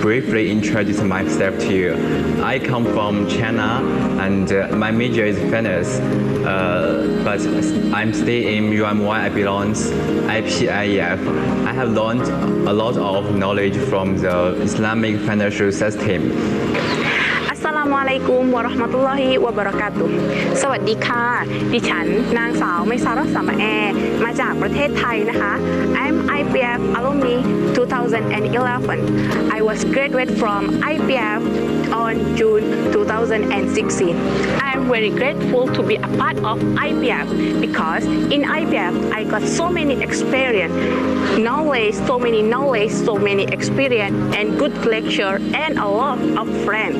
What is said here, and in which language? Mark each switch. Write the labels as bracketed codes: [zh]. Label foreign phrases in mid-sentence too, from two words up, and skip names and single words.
[en] briefly introduce myself to you. I come from China and my major is finance, but I'm staying in UMY. I belong IPIEF. I have learned a lot of knowledge from the Islamic financial system. [ar] السلام عليكم ورحمة الله وبركاته [th] สวัสดีค่ะดิฉันนางสาวไมซารัสสาม แอมาจากประเทศไทยนะคะ [en] I'm IPF alumni 2011 I was graduated from IPF on June 2016 I'm very grateful to be a part of IPF because in IPF I got so many experience knowledge so many experience and good lecture and a lot of friends.